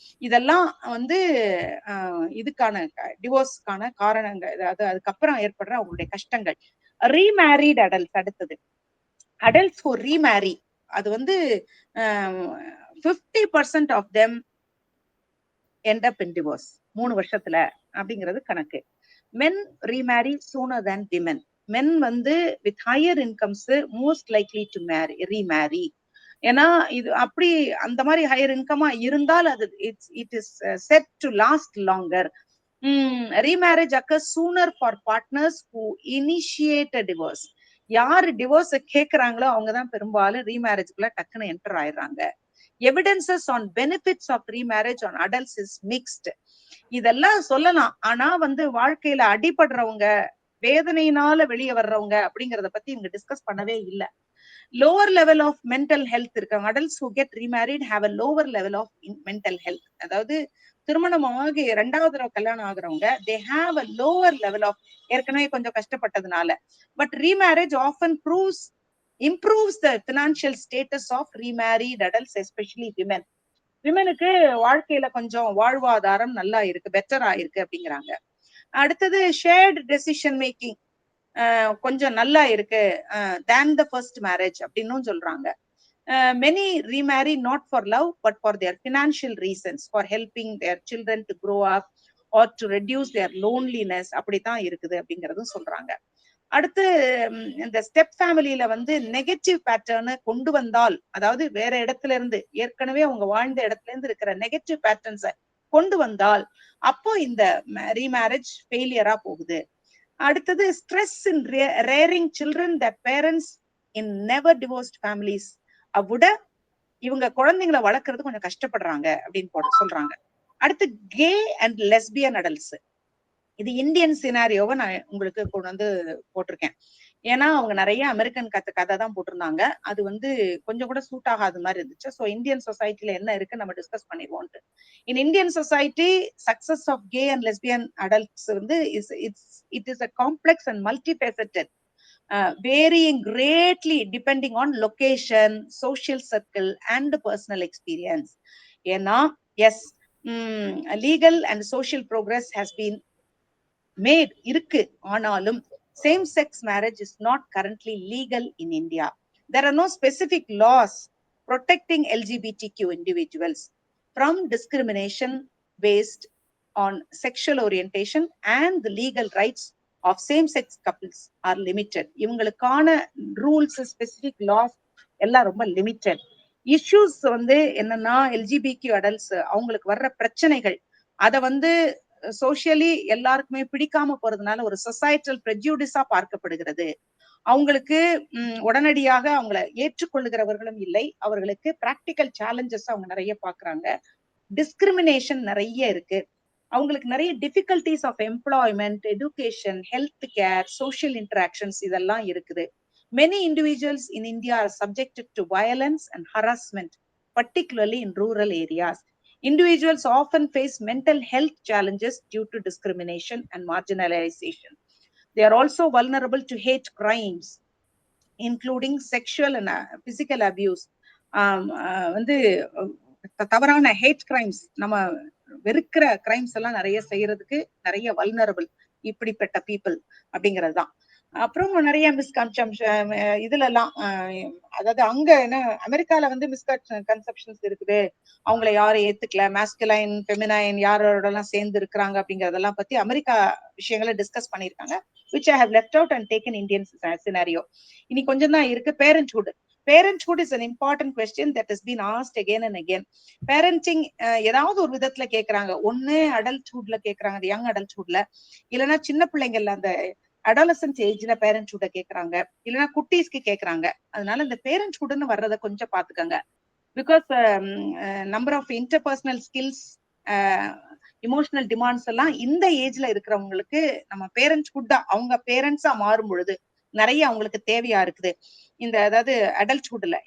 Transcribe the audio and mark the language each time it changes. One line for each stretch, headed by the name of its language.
Tamil: இதெல்லாம் வந்து இதுக்கான டிவோர்ஸ்க்கான காரணங்கள், அதாவது அதுக்கப்புறம் ஏற்படுற அவங்களுடைய கஷ்டங்கள்.
English: remarried adults, அடுத்தது adults who remarry, அது வந்து 50% of them end up in divorce
Tamil: 3 வருஷத்துல அப்படிங்கிறது கணக்கு.
English: Men remarry sooner than women. Men வந்து with higher incomes most likely to remarry.
Tamil: ஏன்னா இது அப்படி அந்த மாதிரி ஹையர் இன்கமா இருந்தால் அது
English: It is set to last longer. Remarriage occurs sooner for partners who initiate a divorce.
Tamil: யாரு டிவோர்ஸ் கேக்குறாங்களோ அவங்கதான் பெரும்பாலும் ரீமேரேஜ்க்குள்ள டக்குன்னு என்டர் ஆயிடுறாங்க.
English: Evidences on benefits of remarriage on adults is mixed.
Tamil: இதெல்லாம் சொல்லலாம், ஆனா வந்து வாழ்க்கையில அடிபடுறவங்க, வேதனையினால வெளியே வர்றவங்க அப்படிங்கறத பத்தி இங்க டிஸ்கஸ் பண்ணவே இல்லை.
English: Lower level of mental health இருக்காங்க. Adults who get remarried have a lower level of mental health.
Tamil: அதாவது திருமணம் ஆகி 2வது தடவை கல்யாணம் ஆகுறவங்க
English: they have a lower level of,
Tamil: ஏற்கனவே கொஞ்சம் கஷ்டப்பட்டதுனால.
English: But remarriage often improves the financial status of remarried adults, especially women.
Tamil: விமனுக்கு வாழ்க்கையில கொஞ்சம் வாழ்வாதாரம் நல்லா இருக்கு, பெட்டரா இருக்கு அப்படிங்கிறாங்க.
English: அடுத்தது shared decision making
Tamil: கொஞ்சம் நல்லா இருக்கு
English: than the first marriage
Tamil: அப்படின்னும் சொல்றாங்க.
English: many remarry not for love but for their financial reasons, for helping their children to grow up or to reduce their loneliness,
Tamil: அப்படித்தான் இருக்குது அப்படிங்கறதும் சொல்றாங்க. அடுத்து இந்த ஸ்டெப் ஃபேமிலியில வந்து நெகட்டிவ் பேட்டர்னு கொண்டு வந்தால், அதாவது வேற இடத்துல இருந்து ஏற்கனவே அவங்க வாழ்ந்த இடத்துல இருந்து இருக்கிற நெகட்டிவ் பேட்டர்ன்ஸை கொண்டு வந்தால் அப்போ இந்த ரீமேரேஜ் ஃபெயிலியரா போகுது.
English: அடுத்தது stress in rearing children that parents in never divorced families,
Tamil: விட இவங்க குழந்தைங்களை வளர்க்கறது கொஞ்சம் கஷ்டப்படுறாங்க அப்படின்னு சொல்றாங்க. அடுத்து
English: gay and lesbian adults,
Tamil: இது இந்தியன் சினாரியோவை நான் உங்களுக்கு கொண்டு வந்து போட்டிருக்கேன். ஏன்னா அவங்க நிறைய அமெரிக்கன் கதை தான் போட்டிருந்தாங்க, அது வந்து கொஞ்சம் கூட சூட் ஆகாத மாதிரி இருந்துச்சு. ஸோ இந்தியன் சொசைட்டில என்ன இருக்கு நம்ம டிஸ்கஸ் பண்ணிடுவோம்.
English: In Indian society success of gay and lesbian adults வந்து it is a complex and multifaceted, varying greatly depending on location, social circle and personal experience. ஏன்னா yes, legal and social progress has been made இருக்கு, ஆனாலும் same sex marriage is not currently legal in India. There are no specific laws protecting LGBTQ individuals from discrimination based on sexual orientation, and the legal rights of same sex couples are limited.
Tamil: இவங்களுக்கான rules, specific loss எல்லாம் ரொம்ப limited. Issues வந்து என்னன்னா எல்ஜிபிக்யூ adults அவங்களுக்கு வர்ற பிரச்சனைகள் அதை வந்து சோசியலி எல்லாருக்குமே பிடிக்காம போறதுனால ஒரு சொசைட்டல் ப்ரெஜுடிஸா பார்க்கப்படுகிறது. அவங்களுக்கு உடனடியாக அவங்கள ஏற்றுக்கொள்ளுகிறவர்களும் இல்லை, அவர்களுக்கு பிராக்டிக்கல் சேலஞ்சஸ் அவங்க நிறைய பாக்குறாங்க. டிஸ்கிரிமினேஷன் நிறைய இருக்கு. அவங்களுக்கு நிறைய difficulties of employment, education, health care, social interactions இதெல்லாம் இருக்குது.
English: Many individuals in India are subjected to violence and harassment, particularly in rural areas. Individuals often face mental health challenges due to discrimination and marginalization. They are also vulnerable to hate crimes, including sexual and physical abuse.
Tamil: வந்து தவறான had crimes, நம்ம வெறுக்கிற crimes எல்லாம் நிறைய செய்யறதுக்கு நிறைய vulnerable இப்படிப்பட்ட people அப்படிங்கிறது தான். அப்புறம் நிறைய மிஸ்கன்செப்ஷன் இதுல எல்லாம் அதாவது அங்க என்ன அமெரிக்கால வந்து மிஸ்கன்செப்ஷன்ஸ் இருக்குது, அவங்களை யாரும் ஏத்துக்கல, மாஸ்குலைன் ஃபெமினைன் யாரோட எல்லாம் சேர்ந்து இருக்கிறாங்க அப்படிங்கறதெல்லாம் பத்தி அமெரிக்கா விஷயங்களை டிஸ்கஸ் பண்ணிருக்காங்க,
English: which I have left out and taken Indian scenario.
Tamil: இனி கொஞ்சம் தான் இருக்கு. Parenthood.
English: Parenthood is an important question that has been asked again and again.
Tamil: Parenting ஏதாவது ஒரு விதத்துல கேக்குறாங்க. ஒண்ணு அடல்ட்ஹுட்ல கேக்குறாங்க, யங் அடல்ட்ஹுட்ல, இல்லைன்னா சின்ன பிள்ளைங்கள்ல அந்த அடாலசன்ஸ் ஏஜ்ல பேரண்ட்ஹுட கேக்குறாங்க, இல்லைன்னா குட்டீஸ்க்கு கேக்குறாங்க. அதனால இந்த பேரண்ட்ஹுட்னு வர்றத கொஞ்சம் பாத்துக்கோங்க. Because number of interpersonal skills, emotional demands எல்லாம் இந்த ஏஜ்ல இருக்கிறவங்களுக்கு நம்ம பேரண்ட்ஹுட்டா அவங்க பேரண்ட்ஸா மாறும் பொழுது நிறைய அவங்களுக்கு தேவையா இருக்குது இந்த அதாவது அடல்ட்ஹுட்ல.